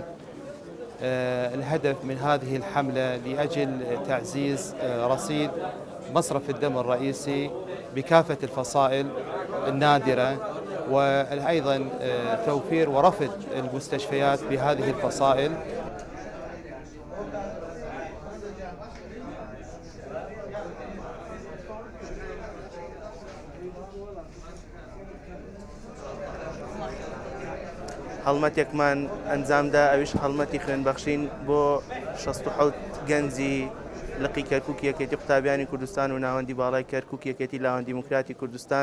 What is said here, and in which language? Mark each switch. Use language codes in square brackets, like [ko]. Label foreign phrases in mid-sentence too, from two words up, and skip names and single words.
[ar] الهدف من هذه الحملة لأجل تعزيز رصيد مصرف الدم الرئيسي بكافة الفصائل النادرة، وأيضا توفير ورفد المستشفيات بهذه الفصائل. [ckb] هەڵمەتێکمان ئەنجامدا، ئەویش هەڵمەتی خوێنبەخشین بۆ 67 گەنجی لقی کەرکووک یەکێتی قوتابیانی کوردستان و ناوەندی باڵای کەرکووک یەکێتی لاوەن دیموکراتی کوردستان.